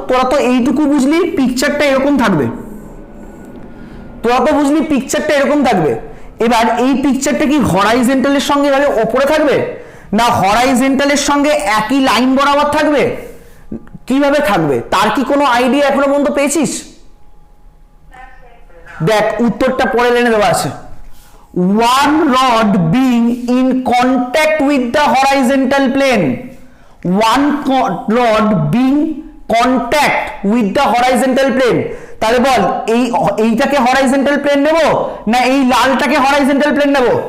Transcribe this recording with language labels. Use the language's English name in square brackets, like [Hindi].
[Bangla] তোরা তো এইটুকু বুঝলি পিকচারটা এরকম থাকবে, তোরা তো বুঝলি পিকচারটা এরকম থাকবে। এবার এই পিকচারটা কি হরাইজন্টালের সঙ্গে এভাবে ওপরে থাকবে, না হরাইজন্টালের সঙ্গে একই লাইন বরাবর থাকবে, কিভাবে থাকবে তার কি কোনো আইডিয়া এখনো পর্যন্ত পেয়েছিস? দেখ উত্তরটা পরে লাইনে দেওয়া আছে, [English] one rod being in contact with the horizontal plane, [Bangla] one rod being contact with the horizontal plane। তাহলে বল এইটাকে হরাইজন্টাল প্লেন নেব না এই লালটাকে হরাইজন্টাল প্লেন নেব?